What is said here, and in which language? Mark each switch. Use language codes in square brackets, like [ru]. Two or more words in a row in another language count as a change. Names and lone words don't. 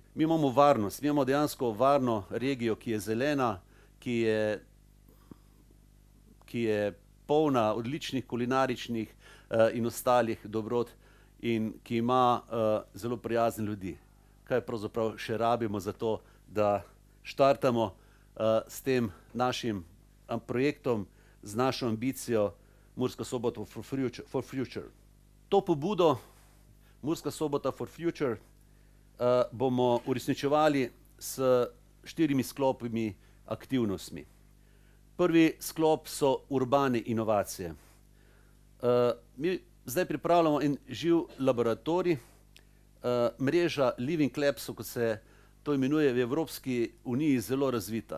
[sl] Mi imamo varnost, mi imamo dejansko varno regijo, ki je zelena, ki je polna odličnih kulinaričnih in ostalih dobrot in ki ima zelo prijazne ljudi. Kaj pravzaprav še rabimo za to, da štartamo s tem našim projektom, z našo ambicijo Murska Sobota for Future. To pobudo Murska Sobota for Future bomo uresničevali s 4 sklopimi aktivnostmi. Prvi sklop so urbane inovacije. Mi zdaj pripravljamo en živ laboratorij, mreža [en] Living Labsov, [sl] kot se to imenuje v Evropski uniji, zelo razvita.